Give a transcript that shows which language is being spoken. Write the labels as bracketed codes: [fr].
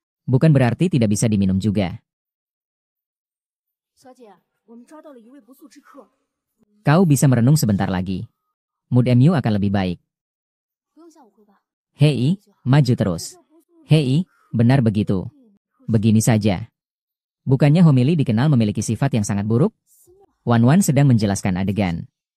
[id] Bukan berarti tidak bisa diminum juga. [zh] 小姐，我们抓到了一位不速之客。 [id] Kau bisa merenung sebentar lagi. Mood MU akan lebih baik. [zh] 不用向我汇报。 [id] Hei, maju terus. Hei, benar begitu. Begini saja. Bukannya Homili dikenal memiliki sifat yang sangat buruk? Wan Wan sedang menjelaskan adegan.